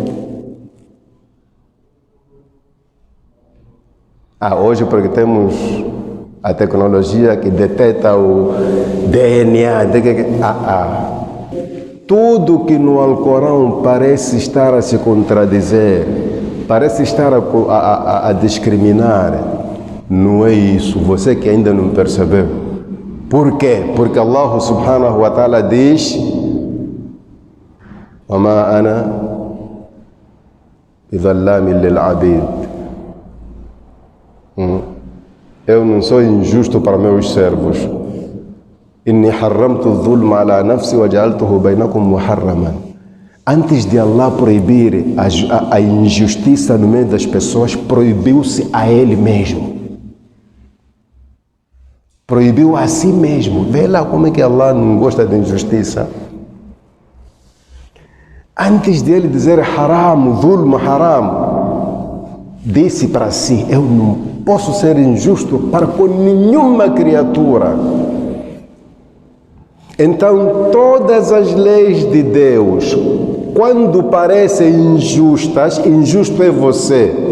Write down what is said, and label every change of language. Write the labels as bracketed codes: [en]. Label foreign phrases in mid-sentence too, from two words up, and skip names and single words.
[pt] Hoje porque temos a tecnologia que detecta o DNA, tudo que no Alcorão parece estar a se contradizer, parece estar a discriminar, não é isso, você que ainda não percebeu. Por quê? Porque [ar] Allah سبحانه وتعالى diz: وَمَا أَنَا بِظَلَّامٍ لِلْعَبِيدِ. [pt] Eu não sou injusto para meus servos. [ar] إِنِّي حَرَّمْتُ الظُّلْمَ عَلَى نَفْسِي وَجَعَلْتُهُ بَيْنَكُمْ مُحَرَّمًا. [pt] Antes de Allah proibir a injustiça no meio das pessoas, proibiu-se a Ele mesmo. Proibiu a si mesmo. Vê lá como é que Allah não gosta de injustiça. Antes de Ele dizer [ar] حرام ظلم حرام, [pt] disse para si: eu não posso ser injusto para com nenhuma criatura. Então, todas as leis de Deus, quando parecem injustas, injusto é você.